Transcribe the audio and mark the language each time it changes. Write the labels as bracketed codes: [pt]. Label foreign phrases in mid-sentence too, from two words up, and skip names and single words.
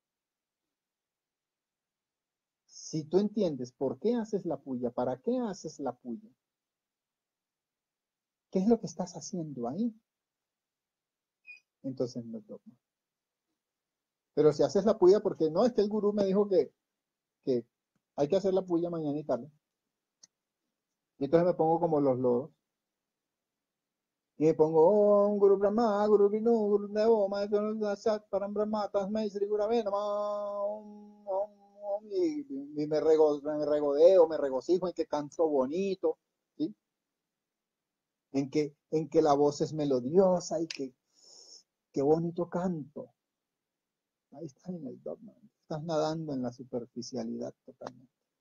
[es] Si tú entiendes por qué haces la puya, para qué haces la puya, qué es lo que estás haciendo ahí, entonces no es dogma. Pero si haces la puya porque no, es que el gurú me dijo que hay que hacer la puya mañana y tarde. Y entonces me pongo como los loros. Y me pongo, [sa] Om Guru Brahma, Guru Vinu, Guru Devo, Maestro Sat, Param Brahma, Tasmai Sri Gurave Namah, [es] y me regodeo, me regocijo en que canto bonito, ¿sí? En que la voz es melodiosa y que bonito canto. Ahí estás en el dogma, estás nadando en la superficialidad totalmente.